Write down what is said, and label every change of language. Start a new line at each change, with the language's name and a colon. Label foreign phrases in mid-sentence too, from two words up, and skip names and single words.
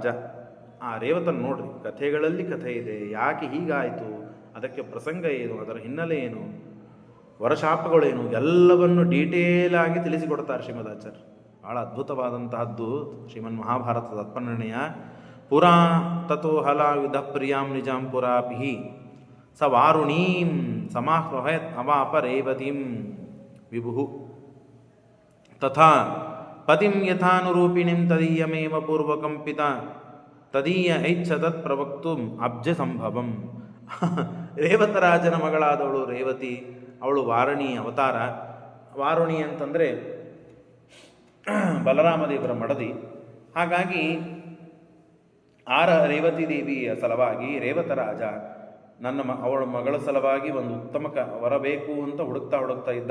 Kannada: ಆ ರೇವತನ ನೋಡ್ರಿ, ಕಥೆಗಳಲ್ಲಿ ಕಥೆ ಇದೆ. ಯಾಕೆ ಹೀಗಾಯಿತು, ಅದಕ್ಕೆ ಪ್ರಸಂಗ ಏನು, ಅದರ ಹಿನ್ನೆಲೆ ಏನು, ವರಶಾಪಗಳೇನು, ಎಲ್ಲವನ್ನು ಡೀಟೇಲ್ ಆಗಿ ತಿಳಿಸಿಕೊಡ್ತಾರೆ ಶ್ರೀಮದಾಚಾರ್ಯ. ಬಹಳ ಅದ್ಭುತವಾದಂತಹದ್ದು ಶ್ರೀಮನ್ ಮಹಾಭಾರತದ ಅತ್ಪನ್ನಣೆಯ.
Sanskrit: ಪುರಾ ತಥೋ ಹಲಾಯುಧ ಪ್ರಿಯಾಂ ನಿಜಾಂ ಪುರಾಪಿ ಸ ವಾರುಣೀಂ ಸಮಾಹ್ರಯತ್ ಅವಾಪ ರೇವತೀಂ ವಿಭು ತಥಾ ಪತಿಂ ಯಥಾನುರೂಪಿಣಿಂ ತದೀಯಮೇವ ಪೂರ್ವಕಂಪಿತ ತದೀಯ ಐಚ್ಛ ತತ್ ಪ್ರವಕ್ತುಂ ಅಬ್ಜ ಸಂಭವಂ.
Kannada: ರೇವತರಾಜನ ಮಗಳಾದವಳು ರೇವತಿ. ಅವಳು ವಾರುಣಿ ಅವತಾರ. ವಾರುಣಿ ಅಂತಂದರೆ ಬಲರಾಮದೇವರ ಮಡದಿ. ಹಾಗಾಗಿ ರೇವತಿ ದೇವಿಯ ಸಲುವಾಗಿ ರೇವತರಾಜ ಅವಳ ಮಗಳ ಸಲುವಾಗಿ ಒಂದು ಉತ್ತಮ ವರ ಬೇಕು ಅಂತ ಹುಡುಕ್ತಾ ಇದ್ದ.